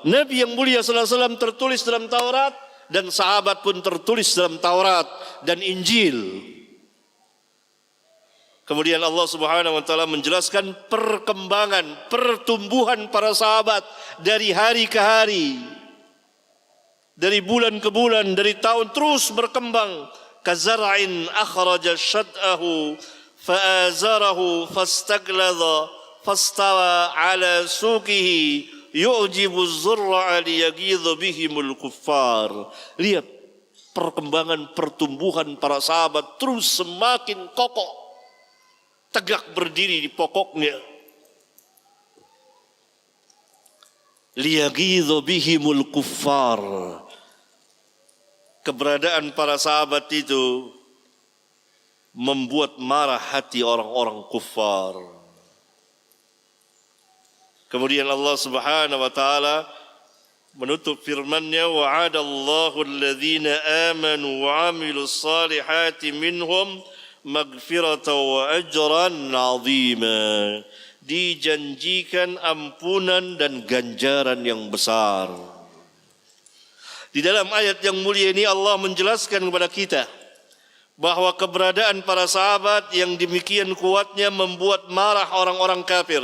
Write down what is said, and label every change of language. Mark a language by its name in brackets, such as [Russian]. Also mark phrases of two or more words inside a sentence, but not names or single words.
[Indonesian] Nabi yang mulia sallallahu alaihi wasallam tertulis dalam Taurat, dan sahabat pun tertulis dalam Taurat dan Injil. Kemudian Allah Subhanahu wa taala menjelaskan perkembangan, pertumbuhan para sahabat dari hari ke hari, dari bulan ke bulan, dari tahun terus berkembang. [Arabic] كزرع أخرج شطأه فآزره فاستغلظ فاستوى على سوقه يعجب الزراع ليغيظ بهم الكفار. [Indonesian] Lihat perkembangan pertumbuhan para sahabat terus semakin kokoh, tegak berdiri di pokoknya. [Arabic] ليغيظ بهم الكفار. [Indonesian] Keberadaan para sahabat itu membuat marah hati orang-orang kufar. Kemudian Allah Subhanahu wa taala menutup firman-Nya, [Arabic] وعد الله الذين آمنوا وعملوا الصالحات منهم مغفرة وأجرا عظيما. [Indonesian] Dijanjikan ampunan dan ganjaran yang besar. Di dalam ayat yang mulia ini Allah menjelaskan kepada kita bahwa keberadaan para sahabat yang demikian kuatnya membuat marah orang-orang kafir.